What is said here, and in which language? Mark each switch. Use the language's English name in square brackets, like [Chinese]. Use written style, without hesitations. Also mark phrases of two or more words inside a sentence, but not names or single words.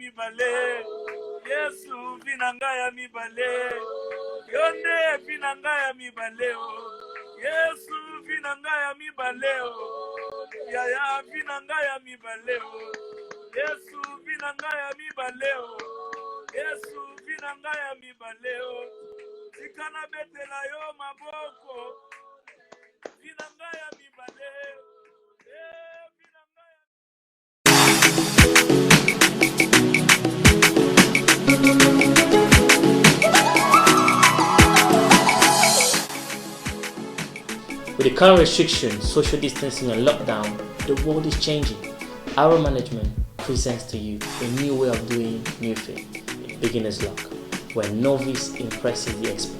[Lingala] mibale, Yesu vinanga ya mibale, yonde vinanga ya mibale o, Yesu vinanga ya mibale o, yaya vinanga ya mibale o, Yesu vinanga ya mibale o, Yesu vinanga ya mibale o, tikana betela yo maboko, vinanga ya mibale, vinanga ya [English] With the current restrictions, social distancing and lockdown, the world is changing. Our management presents to you a new way of doing new thing, beginner's luck, where novice impresses the expert.